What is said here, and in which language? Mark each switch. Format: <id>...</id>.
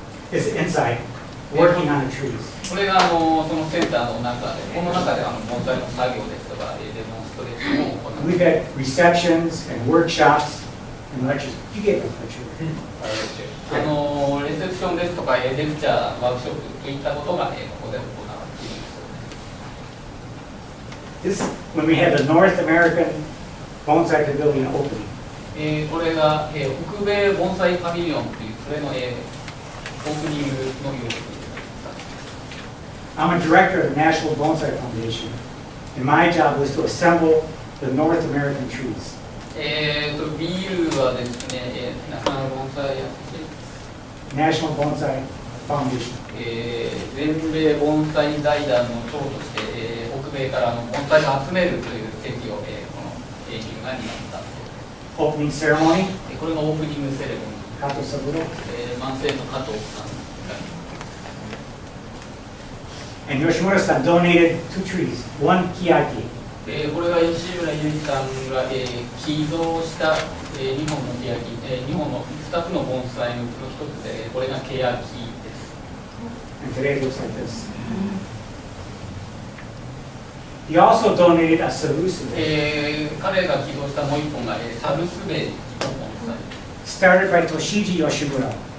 <en>Is inside working on the trees.</en> <ja>これがそのセンターの中で、この中で盆栽の作業ですとか、デモンストレーションを行う。</ja> <en>We've had receptions and workshops and lectures. You get the lecture.</en> <ja>レセプションですとか、レクチャー、ワークショップといったことが、ここで行われています。</ja> <en>This when we had the North American Bonsai Pavilion opening.</en> <ja>これが、北米盆栽パビリオンという、それの、オープニングの様子です。</ja> <en>I'm a director of the National Bonsai Foundation, and my job was to assemble the North American trees.</en> <ja>ビールはですね、ナショナル盆栽</ja> <en>National Bonsai Foundation.</en> <ja>全米盆栽財団の長として、北米から盆栽を集めるという責を、この営業が担った。</ja> <en>Opening ceremony.</en> <ja>これがオープニングセレモニー。</ja> <en>Kato Saburo.</en> <ja>万世の加藤さん。</ja> <en>And Yoshimura-san donated 2 trees, 1 kiyaki.</en> <ja>これが吉村雄二さんが、寄贈した、2本のケヤキ、2本の2つの盆栽のうちの1つで、これがケヤキです。</ja> <en>And today it looks like this. He also donated a sarusu.</en> <ja>彼が寄贈したもう1本が、サルスベリの盆栽。</ja> <en>Started by Toshiji Yoshimura.</en>